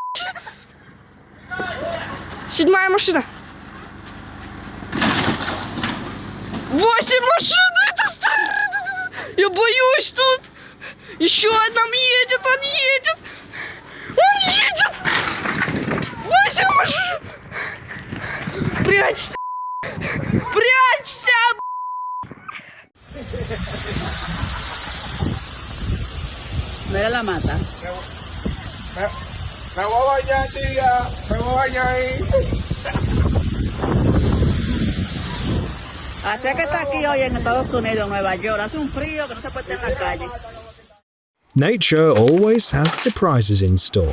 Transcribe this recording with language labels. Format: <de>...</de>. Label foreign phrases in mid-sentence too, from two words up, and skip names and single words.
<ru>Седьмая машина. 8 машин, это старая. Я боюсь тут. Еще одна едет, он едет. Он едет. 8 машин. Прячься! Прячься!</ru> <es>Mira la mata. Me voy a bañar, tía. Me voy a bañar ahí. Así que está aquí hoy en Estados Unidos, Nueva York. Hace un frío que no se puede estar en la calle.</es> <en>Nature always has surprises in store.</en>